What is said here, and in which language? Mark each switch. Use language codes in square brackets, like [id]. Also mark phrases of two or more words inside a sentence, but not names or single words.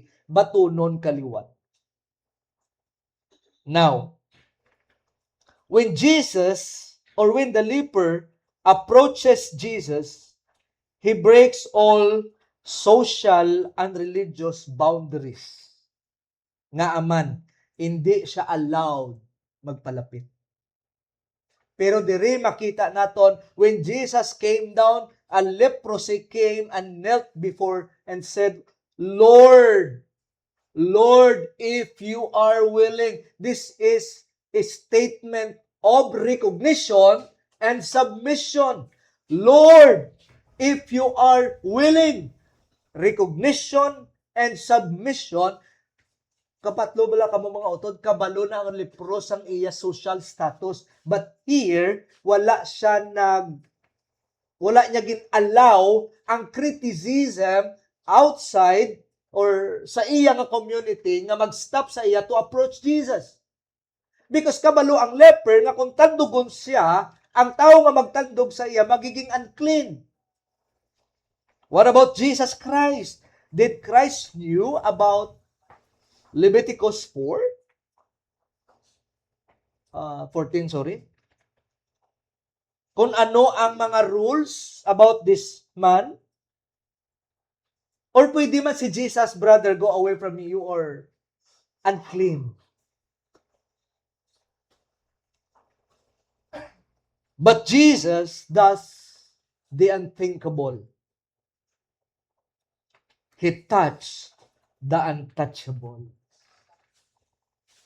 [hil] Batunon kaliwat. [en] Now, when Jesus or when the leper approaches Jesus, he breaks all social and religious boundaries. [hil] Nga aman, hindi siya allowed magpalapit. Pero diri makita naton, [en] when Jesus came down, a leprosy came and knelt before and said, Lord, Lord, if you are willing. This is a statement of recognition and submission. Lord, if you are willing. Recognition and submission. [hil] Kapatlo bala ka mo mga utod, kabalo na ang lepros ang iya [en] social status. But here, [hil] wala niya gin-allow ang [en] criticism outside or [hil] sa iya nga community nga mag-stop sa iya [en] to approach Jesus. [hil] Because kabalo ang leper nga kung tandugon siya, ang tao nga magtandog sa iya magiging unclean. [en] What about Jesus Christ? Did Christ knew about Leviticus 4? 14, sorry. [hil] Kung ano ang mga [en] rules about this man? Or [hil] pwede man si Jesus, [en] brother, go away from me, you are unclean. But Jesus does the unthinkable. He touched the untouchable.